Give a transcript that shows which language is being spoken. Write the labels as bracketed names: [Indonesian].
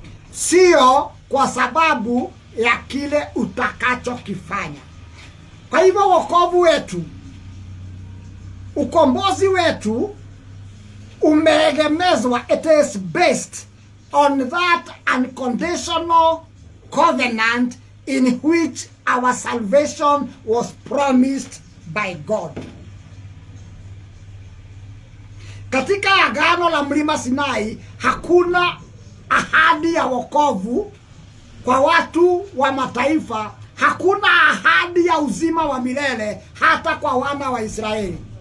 [Swahili] Sio kwa sababu ya kile utakachokifanya. Kwa hivyo wokovu wetu, ukombozi wetu umeegemezwa, [English] it is based on that unconditional covenant in which our salvation was promised by God. [Swahili] Katika agano la mlima Sinai hakuna ahadi ya wokovu kwa watu wa mataifa, hakuna ahadi ya uzima wa milele hata kwa wana wa Israeli.